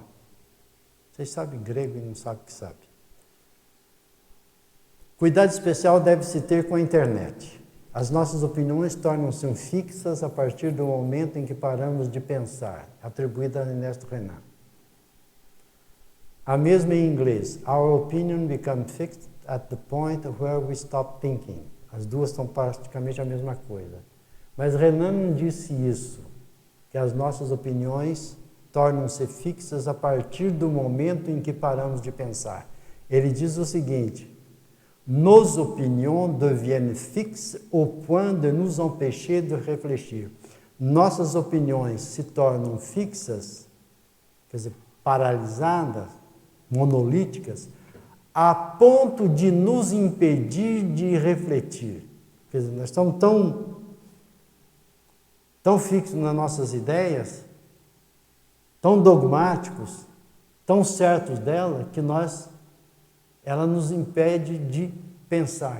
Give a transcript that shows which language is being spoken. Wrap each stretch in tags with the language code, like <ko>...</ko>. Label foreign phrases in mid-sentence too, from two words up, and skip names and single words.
<pt>Vocês sabem grego e não sabem o que sabe. Cuidado especial deve-se ter com a internet. As nossas opiniões tornam-se fixas a partir do momento em que paramos de pensar. Atribuída a Ernesto Renan. A mesma em inglês.</pt> <en>Our opinion becomes fixed at the point where we stop thinking.</en> <pt>As duas são praticamente a mesma coisa. Mas Renan não disse isso, que as nossas opiniões tornam-se fixas a partir do momento em que paramos de pensar. Ele diz o seguinte:</pt> <fr>nos opinions deviennent fixes au point de nous empêcher de réfléchir.</fr> <pt>Nossas opiniões se tornam fixas, quer dizer, paralisadas, monolíticas, a ponto de nos impedir de refletir. Quer dizer, nós estamos tão fixos nas nossas ideias, tão dogmáticos, tão certos dela, que ela nos impede de pensar.</pt>